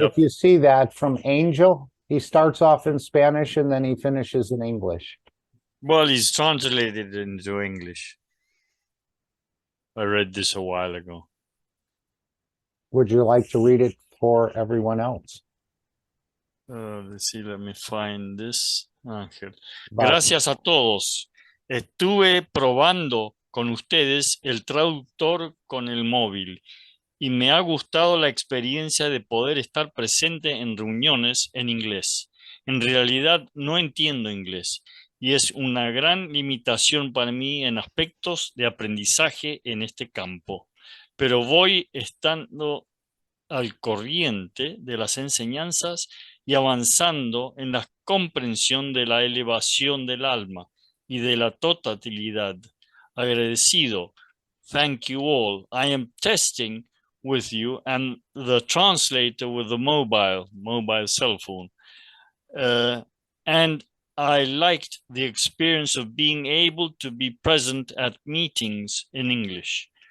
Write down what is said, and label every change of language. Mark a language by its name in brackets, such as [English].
[English] if you see that from Angel, he starts off in Spanish and then he finishes in English. well, he's translated into English. I read this a while ago. Would you like to read it for everyone else? Let's see, let me find this. Ángel. But [Spanish] Gracias a todos. Estuve probando con ustedes el traductor con el móvil y me ha gustado la experiencia de poder estar presente en reuniones en inglés. En realidad no entiendo inglés y es una gran limitación para mí en aspectos de aprendizaje en este campo, pero voy estando al corriente de las enseñanzas y avanzando en la comprensión de la elevación del alma y de la totalidad. Agradecido. [English] Thank you all. I am testing with you and the translator with the mobile cell phone. And I liked the experience of being able to be present at meetings in English.